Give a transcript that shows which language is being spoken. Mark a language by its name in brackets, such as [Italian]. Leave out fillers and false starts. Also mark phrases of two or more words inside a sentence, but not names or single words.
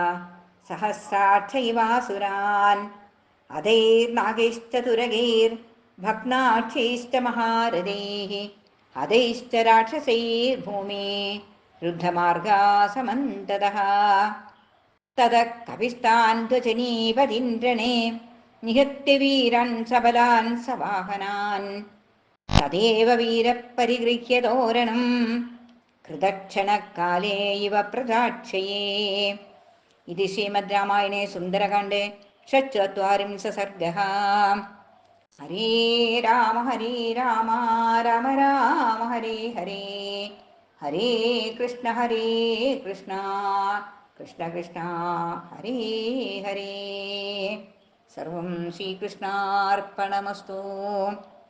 [Sanskrit] സഹസ്രാക്ഷൈവാസുരാൻ അധൈർനാഗൈശ്ചതുരഗൈർ ഭഗ്നാക്ഷൈശ്ച മഹാരഥൈഃ ഹതൈശ്ച രാക്ഷസൈർഭൂമി രുദ്ധമാർഗാ സമന്തതഃ തതഃ കപിസ്താൻ ധ്വജനീപതിന്ദ്രണേ നിഹത്യ വീരാൻ സബലാൻ സവാഹനാൻ തദേവ വീരപരിഗൃഹ്യ തോരണം കൃതക്ഷണകാലേ ഇവ പ്രജാക്ഷയേ. ഇത് ശ്രീമദ് രാമായണേ സുന്ദരകാണ്ഡേ षट्चत्वारिंश सर्गः. हरे राम राम राम हरे हरे, हरे कृष्ण कृष्ण कृष्ण हरे हरे. सर्वं श्रीकृष्णार्पणमस्तु.